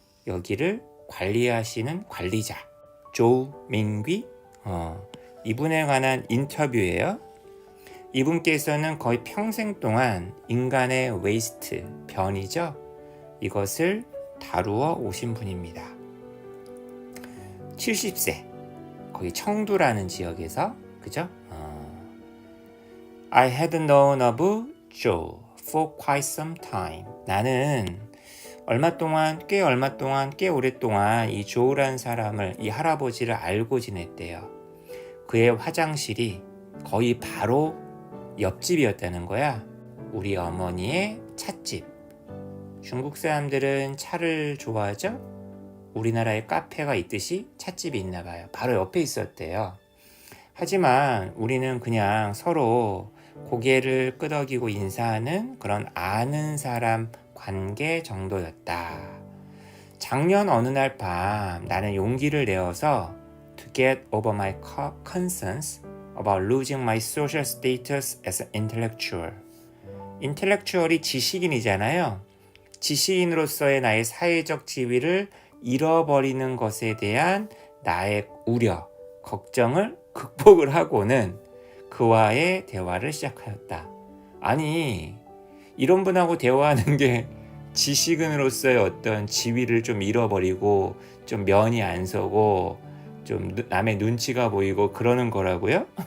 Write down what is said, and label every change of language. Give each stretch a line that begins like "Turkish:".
Korean: 여기를 관리하시는 관리자 조 민귀 이분에 관한 인터뷰예요. 이분께서는 거의 평생 동안 인간의 웨이스트, 변이죠. 이것을 다루어 오신 분입니다. 70세, 거의 청두라는 지역에서, 그죠?
English: I had known of Joe for quite some time.
Korean: 나는 꽤 오랫동안 이 조라는 사람을, 이 할아버지를 알고 지냈대요. 그의 화장실이 거의 바로 옆집이었다는 거야. 우리 어머니의 찻집. 중국 사람들은 차를 좋아하죠? 우리나라에 카페가 있듯이 찻집이 있나 봐요. 바로 옆에 있었대요. 하지만 우리는 그냥 서로 고개를 끄덕이고 인사하는 그런 아는 사람 관계 정도였다. 작년 어느 날 밤 나는 용기를 내어서
English: to get over my concerns about losing my social status as an intellectual.
Korean: intellectual이 지식인이잖아요. 지식인으로서의 나의 사회적 지위를 잃어버리는 것에 대한 나의 우려, 걱정을 극복을 하고는 그와의 대화를 시작하였다. 아니, 이런 분하고 대화하는 게 지식인으로서의 어떤 지위를 좀 잃어버리고 좀 면이 안 서고 좀 남의 눈치가 보이고 그러는 거라고요?